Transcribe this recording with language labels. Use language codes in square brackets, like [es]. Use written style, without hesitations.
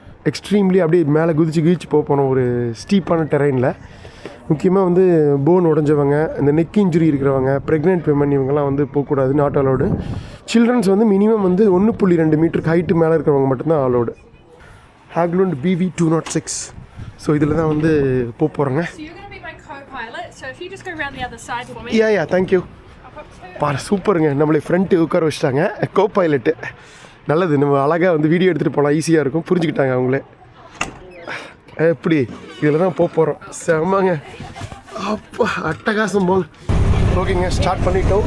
[ta] Extremely அப்படியே மேலே குதிச்சு போகிறோம் ஒரு ஸ்டீப்பான டெரெயினில். முக்கியமாக வந்து போன் உடஞ்சவங்க, இந்த நெக் இன்ஜுரி இருக்கிறவங்க, ப்ரெக்னென்ட் விமன் இவங்கெல்லாம் வந்து போகக்கூடாது, [en] Not allowed. [ta] சில்ட்ரன்ஸ் வந்து மினிமம் வந்து 1.2 மீட்டருக்கு ஹைட்டு மேலே இருக்கிறவங்க மட்டும்தான் அலோடு. ஹேக்லூண்ட் BV206. ஸோ இதில் தான் வந்து போகிறோங்க. [en] So you're going to be my co-pilot. So if you just go around the other side for me. Yeah thank you. [ta] சூப்பருங்க, நம்மளை ஃப்ரண்ட்டு உட்கார வச்சுட்டாங்க. கோ பைலட்டு நல்லது. நம்ம அழகாக வந்து வீடியோ எடுத்துகிட்டு போகலாம், ஈஸியாக இருக்கும். புரிஞ்சுக்கிட்டாங்க அவங்களே. எப்படி இதில் தான் போகிறோம். செம்மங்க, அப்பா அட்டகாசம் போங்க. ஓகேங்க, ஸ்டார்ட் பண்ணிட்டோம்.